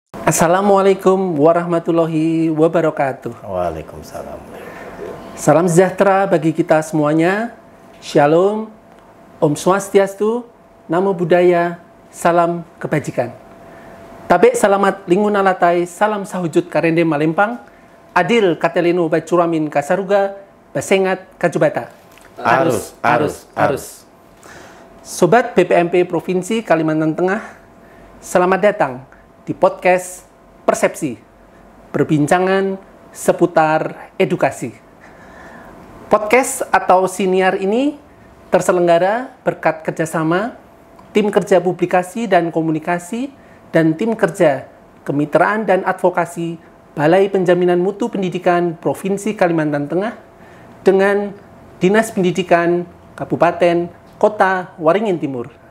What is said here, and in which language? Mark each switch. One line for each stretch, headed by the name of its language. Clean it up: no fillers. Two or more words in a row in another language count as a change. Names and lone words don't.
Arabic: السلام عليكم ورحمة الله وبركاته. وعليكم السلام.
Indonesian: Salam sejahtera bagi kita semuanya. Shalom,
Balinese: Om Swastiastu,
Pali: Namo Buddhaya,
Indonesian: salam kebajikan.
Ngaju: Tabe salamat linguna latai, salam sahujud karende malempang, adil katelino bacuramin kasaruga, basengat kajubata.
Indonesian: Arus. Sobat BPMP Provinsi Kalimantan Tengah, selamat datang di podcast Persepsi, perbincangan seputar edukasi. Podcast atau siniar ini terselenggara berkat kerjasama tim kerja publikasi dan komunikasi dan tim kerja kemitraan dan advokasi Balai Penjaminan Mutu Pendidikan Provinsi Kalimantan Tengah dengan Dinas Pendidikan Kabupaten Kota Waringin Timur.